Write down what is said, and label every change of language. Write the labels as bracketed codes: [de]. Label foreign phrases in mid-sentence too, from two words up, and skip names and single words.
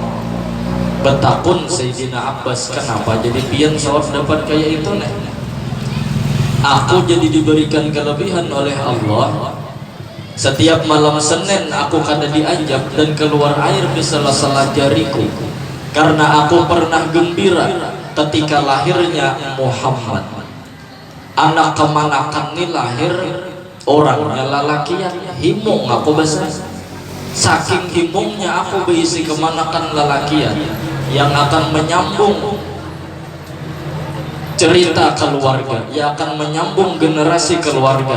[bjn] Betakun Sayyidina Abbas, kenapa jadi pian sawab dapat kayak itu nih? [id] Aku jadi diberikan kelebihan oleh Allah. [bjn] Setiap malam Senin aku kada diajak dan keluar air di sela-sela jariku, karena aku pernah gembira ketika lahirnya Muhammad. Anak kemanakan ini lahir orangnya lalakian, himung aku bahasa. saking himungnya aku berisi kemanakan lelakian yang akan menyambung cerita keluarga, yang akan menyambung generasi keluarga.